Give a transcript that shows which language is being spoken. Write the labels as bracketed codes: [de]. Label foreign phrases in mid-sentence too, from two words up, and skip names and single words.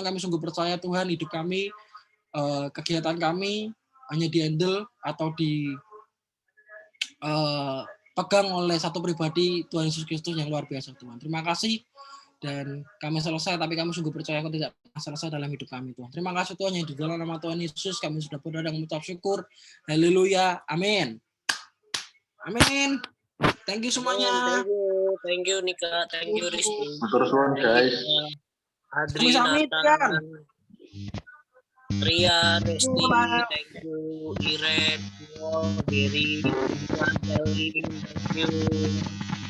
[id] Kami sungguh percaya Tuhan hidup kami, kegiatan kami hanya di-handle atau pegang oleh satu pribadi Tuhan Yesus Kristus yang luar biasa Tuhan. Terima kasih. Dan kami selesai, tapi kami sungguh percaya kau tidak selesai dalam hidup kami Tuhan. Terima kasih Tuhan yang di dalam nama Tuhan Yesus kami sudah berdoa dan mengucap syukur. Haleluya. Amin. Amin. [en] Thank you semuanya. Thank you Nika, thank you Rizky. [jv] Matur suwun guys. Adri, Sami-sami, Nathan, Ria, Resti, [en] thank you, Iren, Gary, thank you.